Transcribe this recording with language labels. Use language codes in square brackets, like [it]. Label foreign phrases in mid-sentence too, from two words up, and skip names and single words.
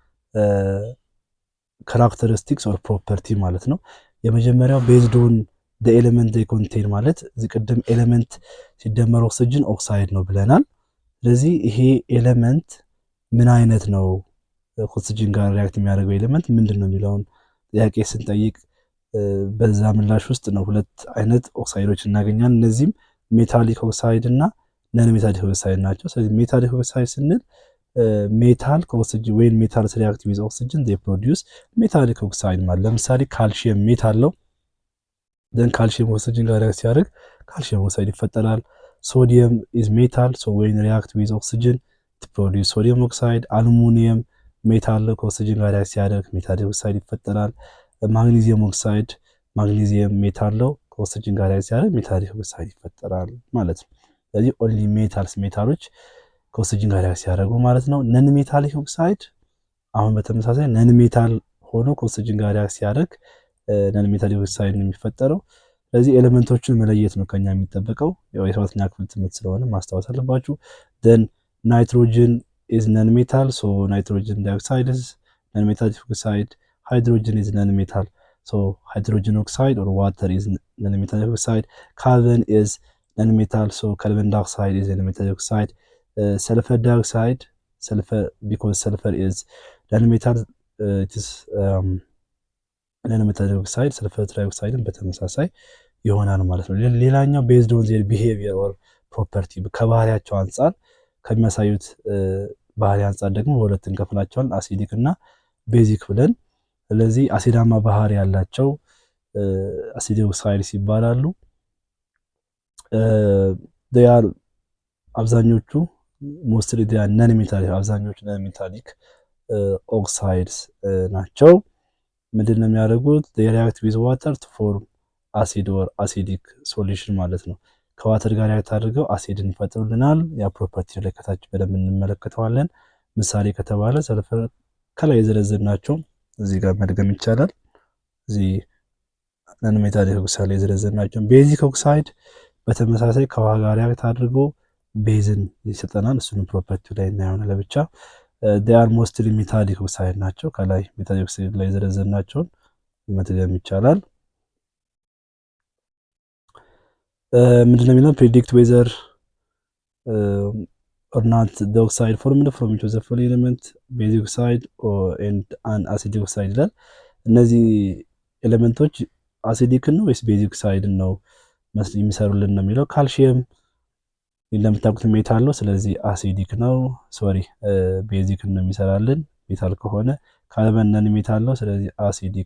[en] characteristics or property [am] ማለት ነው። የመጀመሪያው [en] based on the element they contain [am] ማለት እዚህ ቅድም ኤሌመንት ሲደመር ኦክሲጅን ኦክሳይድ ነው ብለናል። ስለዚህ ይሄ ኤሌመንት ምን አይነት ነው፣ ኦክሲጅን ጋር ሪአክት የሚያደርገው ኤሌመንት ምንድን ነው የሚለውን ጥያቄ ስንጠይቅ በዛ ምላሽ ውስጥ ነው ሁለት አይነት ኦክሳይዶች እናገኛለን። እነዚህም [en] metallic oxide [am] እና [en] non metallic oxide [am] ናቸው። ስለዚህ [en] metallic oxide [am] ስንል ሜታል ከኦክሲጅን ወይም [en] metal react with oxygen they produce metallic oxide [am] ማለት ለምሳሌ [en] calcium metal [am] ነው፣ ደን ካልሲየም ኦክሲጅን ጋር ሪአክት ሲያደርግ [en] calcium oxide [am] ይፈጠራል። [en] sodium is metal so when react with oxygen to produce sodium oxide። [am] አሉሚኒየም ሜታል ከኦክሲጅን ጋር ሲያደርግ [en] metallic oxide [am] ይፈጠራል። [en] magnesium oxide magnesium metal [am] ነው ከኦክሲጅን ጋር ሪአክት ሲያደርግ ሜታሊክ ኦክሳይድ ይፈጠራል ማለት ነው። ስለዚህ [en] only metals [am] ከኦክሲጅን ጋር ሪአክት ሲያደርጉ ማለት ነው። [en] non metallic oxide [am] አሁን በተመሳሳይ [en] non metal [am] ሆኖ ከኦክሲጅን ጋር ሪአክት ሲያደርግ [en] non metallic oxide [am] ነው የሚፈጠረው። ስለዚህ ኤሌመንቶቹን መለየት ነው ከኛ የሚጠበቀው። ያው የ7ኛ ክፍል ትምህርት ስለሆነ ማስታወስ አለባችሁ። [en] then nitrogen is non-metal, so nitrogen dioxide is non-metallic oxide. Hydrogen is non-metal, so hydrogen oxide or water is non-metallic oxide. Carbon is non-metal, so carbon dioxide is non-metallic oxide. Sulfur dioxide, because sulfur is non-metal, it is non-metallic oxide. sulfur dioxide [am] በተመሳሳይ ይሆናል ማለት ነው። ሌላኛው [en] based on their behavior or property [am] ከባህሪያቸው አንፃር ከሚያሳዩት ባህሪ አንፃር ደግሞ በሁለት እንከፍላቸዋለን፣ አሲዲክ እና ቤዚክ ብለን። ስለዚህ አሲዳማ ባህሪ ያላቸው [en] acidic oxides [am] ይባላሉ። አብዛኞቹ [en] mostly non metallic [am] አብዛኞቹ [en] non metallic oxides [am] ናቸው። ምንድነው የሚያደርጉት? [en] they react with water to form acid or acidic solution [am] ማለት ነው። ከዋተር ጋር ሪአክት አድርገው አሲድን ይፈጥሩልናል። ያ ፕሮፐርቲ ላይ ከታች በደንብ እንመለከተዋለን። ምሳሌ ከተባለ ሰልፈር ከላይ የዘረዘርናቸው እዚህ ጋር መድገም ይቻላል። እዚህ [en] non metallic oxide [am] ላይ የዘረዘርናቸው። [en] basic oxide [am] በተመሳሳይ ከውሃ ጋር ሪአክት አድርገው ቤዝን ይሰጠናል። እሱንም ፕሮፐርቲ ላይ እናየዋለን ለብቻ። [en] they are mostly metallic oxide [am] ናቸው። ከላይ [en] metallic oxide [am] ላይ የዘረዘርናቸውን መድገም ይቻላል። ምንድነው የሚለው? [en] predict whether or not the oxide formed from each of the following element basic oxide and an acidic oxide [am] ይላል። እነዚህ ኤሌመንቶች አሲዲክ ነው ወይስ ቤዚክ ኦክሳይድ ነው የሚሰሩልን ነው የሚለው። ካልሲየም እንደምታውቁት ሜታል ነው፣ ስለዚህ አሲዲክ ነው። ቤዚክ ነው የሚሰራልን ሜታል ከሆነ። ካርበን [en] non metal [am] ነው፣ ስለዚህ አሲዲክ